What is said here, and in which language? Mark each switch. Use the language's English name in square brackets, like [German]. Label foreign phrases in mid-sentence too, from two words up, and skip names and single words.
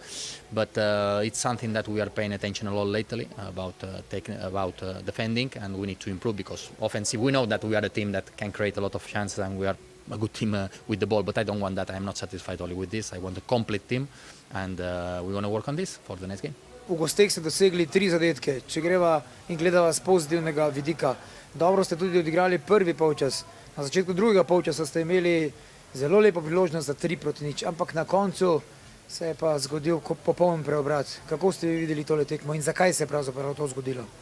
[English] But it's something that we are paying attention a lot lately about defending, and we need to improve because offensive. We know that we are a team that can create a lot of chances, and we are a good team with the ball. But I don't want that. I'm not satisfied only with this. I want a complete team, and we're going to work on this for the next game. [Slovenian] V gosteh ste dosegli 3 zadetke, če greva in gledava z pozitivnega vidika. Dobro ste tudi odigrali prvi polčas. Na začetku drugega polčasa ste imeli zelo lepo priložnost za 3-0, ampak na koncu se je pa zgodil popoln preobrat. Kako ste videli tole tekmo in zakaj se je pravzaprav to zgodilo?